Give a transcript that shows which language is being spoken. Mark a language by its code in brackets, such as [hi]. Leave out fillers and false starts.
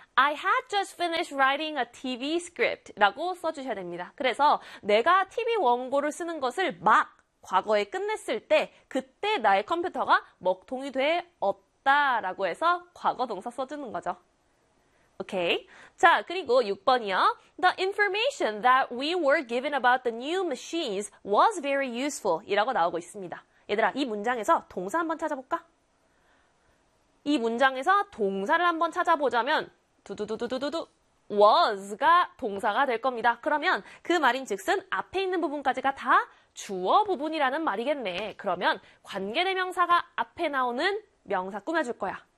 [en] I had just finished writing a TV script [ko] 라고 써주셔야 됩니다. 그래서 내가 TV 원고를 쓰는 것을 막 과거에 끝냈을 때 그때 나의 컴퓨터가 먹통이 돼 없다 라고 해서 과거 동사 써주는 거죠. 오케이. 자, 그리고 6번이요. [en] The information that we were given about the new machines was very useful [ko] 이라고 나오고 있습니다. 얘들아, 이 문장에서 동사 한번 찾아볼까? 이 문장에서 동사를 한번 찾아보자면 두두두두두두 was가 동사가 될 겁니다. 그러면 그 말인 즉슨 앞에 있는 부분까지가 다 주어 부분이라는 말이겠네. 그러면 관계대명사가 앞에 나오는 명사 꾸며줄 거야.